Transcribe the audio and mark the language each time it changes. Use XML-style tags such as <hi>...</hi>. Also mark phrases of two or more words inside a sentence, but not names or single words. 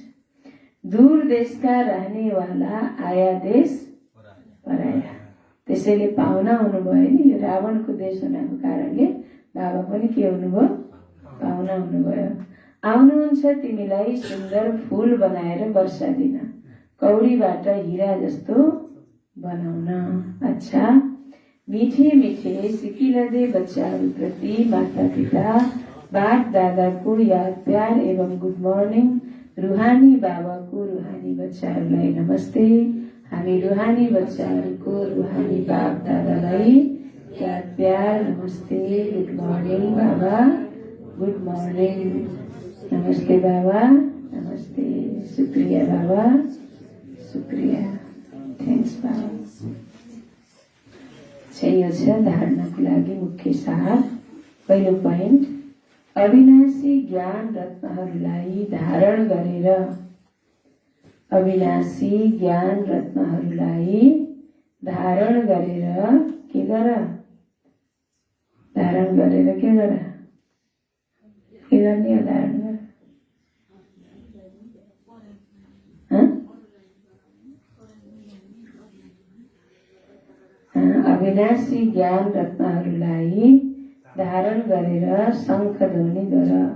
<hi>दूर देशका रहनेवाला आया देश पराया।</hi> <ne>त्यसैले पाहुना हुनुभयो नि यो रावणको देश हुनाको कारणले बाबा पनि के हुनुभयो पाहुना हुनुभयो। आउनुहुन्छ तिमीलाई सुन्दर फूल बनाएर वर्षा दिन कौडीबाट हिरा जस्तो बनाउन। अच्छा मीठे मीठे सिकिरहँदै बच्चाहरूप्रति माता पिता बाप दादाको याद प्यार एवं</ne> <en>good morning.</en> <ne>रुहानी बाबाको रुहानी बच्चाहरूलाई नमस्ते। हामी रुहानी बच्चाहरूको रुहानी बाप दादालाई याद प्यार नमस्ते।</ne> <en>good morning baba good morning.</en> <ne>नमस्ते बाबा नमस्ते। शुक्रिया बाबा शुक्रिया थ्याङ्क्स बाबा। यो छ धारणाको लागि मुख्य सार। पहिलो पोइन्ट अविनाशी ज्ञान रत्नहरूलाई धारण गरेर अविनाशी ज्ञान रत्नहरूलाई धारण गरेर के गर धारण गरेर के गर के गर्ने हो धारण गरेर अविनाशी ज्ञान रत्नहरूलाई धारण गरेर शङ्ख ध्वनि गर।</ne>